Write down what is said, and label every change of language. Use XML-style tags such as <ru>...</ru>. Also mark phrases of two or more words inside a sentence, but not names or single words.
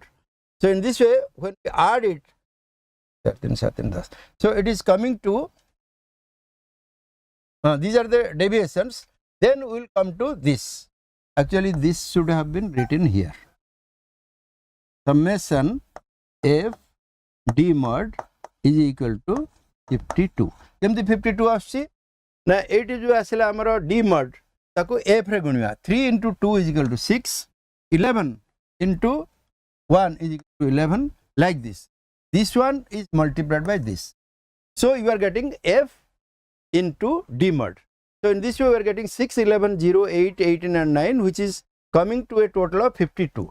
<en>So in this way, when we add it, so it is coming to these are the deviations. Then we will come to this. Actually, this should have been written here. Summation f demerged is equal to 52.</en> <or>କେମିତି 52 ଆସି ନା 8 ଯୋ ଆସିଲା ହମର demerged ତାକୁ f ରେ ଗୁଣିଆ</or> <en>3 into 2 is equal to 6, 11 into 1 is equal to 11, like this. This one is multiplied by this. So you are getting f into demerged. So in this way we are getting 6, 11, 0, 8, 18 and 9, which is coming to a total of 52.</en>